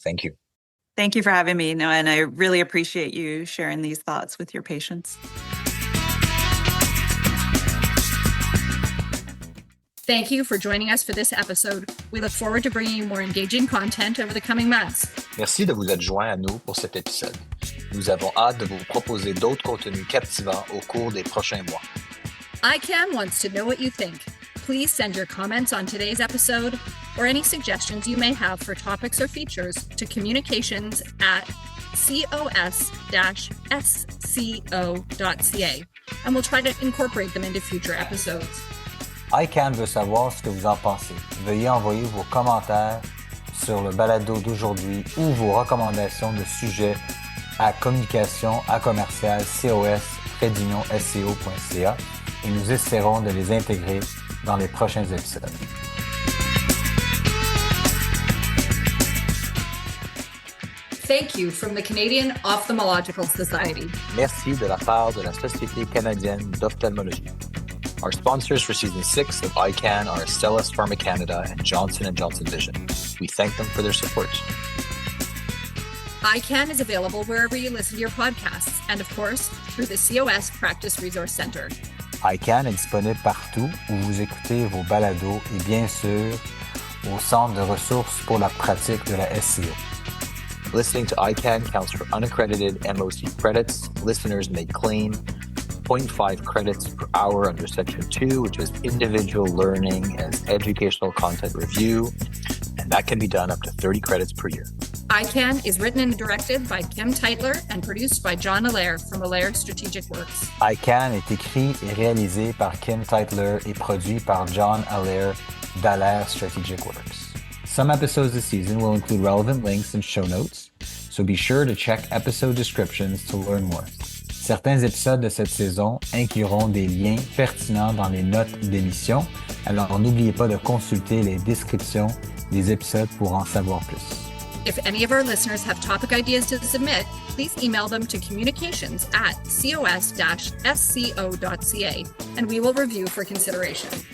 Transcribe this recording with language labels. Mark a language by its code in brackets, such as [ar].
[en] Thank you. Thank you for having me. No, and I really appreciate you sharing these thoughts with your patients. Thank you for joining us for this episode. We look forward to bringing you more engaging content over the coming months. [fr] Merci de vous être joint à nous pour cet épisode. Nous avons hâte de vous proposer d'autres contenus captivants au cours des prochains mois. [en] EyeCan wants to know what you think. Please send your comments on today's episode or any suggestions you may have for topics or features to communications@cos-sco.ca, and we'll try to incorporate them into future episodes. [fr] EyeCan veut savoir ce que vous en pensez. Veuillez envoyer vos commentaires sur le balado d'aujourd'hui ou vos recommandations de sujets à communication@cos-sco.ca et nous essaierons de les intégrer dans les prochains épisodes. [en] Thank you from the Canadian Ophthalmological Society. [fr] Merci de la part de la Société canadienne d'Ophthalmologie. [en] Our sponsors for Season 6 of EyeCan are Astellas Pharma Canada and Johnson & Johnson Vision. We thank them for their support. EyeCan is available wherever you listen to your podcasts and, of course, through the COS Practice Resource Center. [fr] EyeCan est disponible partout où vous écoutez vos balados et bien sûr au Centre de ressources pour la pratique de la SCO. [en] Listening to EyeCan counts for unaccredited MOC credits. Listeners may claim 0.5 credits per hour under Section 2, which is individual learning as educational content review, and that can be done up to 30 credits per year. EyeCan is written and directed by Kim Teitler and produced by John Allaire from Allaire Strategic Works. [fr] EyeCan est écrit et réalisé par Kim Teitler et produit par John Allaire d'Allaire Strategic Works. [en] Some episodes this season will include relevant links and show notes, so be sure to check episode descriptions to learn more. [fr] Certains épisodes de cette saison incluront des liens pertinents dans les notes d'émission, alors n'oubliez pas de consulter les descriptions des épisodes pour en savoir plus. [en] If any of our listeners have topic ideas to submit, please email them to communications@cos-sco.ca, and we will review for consideration.